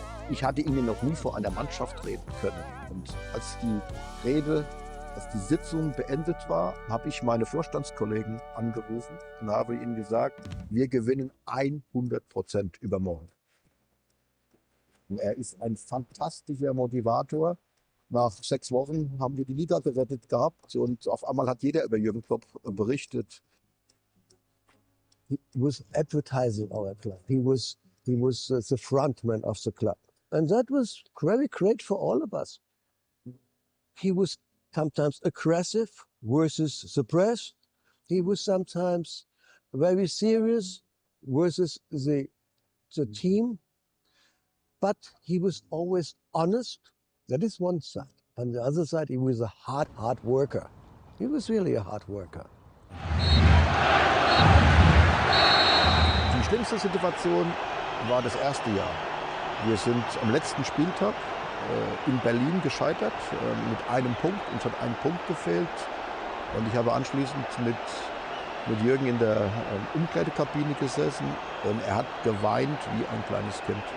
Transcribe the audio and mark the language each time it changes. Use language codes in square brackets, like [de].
[de] Ich hatte ihn noch nie vor einer Mannschaft reden können. Und als die Sitzung beendet war, habe ich meine Vorstandskollegen angerufen und habe ihnen gesagt, wir gewinnen 100% übermorgen. Und er ist ein fantastischer Motivator. Nach 6 Wochen haben wir die Liga gerettet gehabt und auf einmal hat jeder über Jürgen Klopp berichtet. [en] He was advertising our club. He was the frontman of the club. And that was very great for all of us. He was sometimes aggressive versus the press. He was sometimes very serious versus the team. But he was always honest. That is one side. On the other side, he was a hard worker. He was really a hard worker. [de] Die schlimmste Situation war das erste Jahr. Wir sind am letzten Spieltag in Berlin gescheitert mit einem Punkt. Uns hat ein Punkt gefehlt. Und ich habe anschließend mit Jürgen in der Umkleidekabine gesessen und er hat geweint wie ein kleines Kind.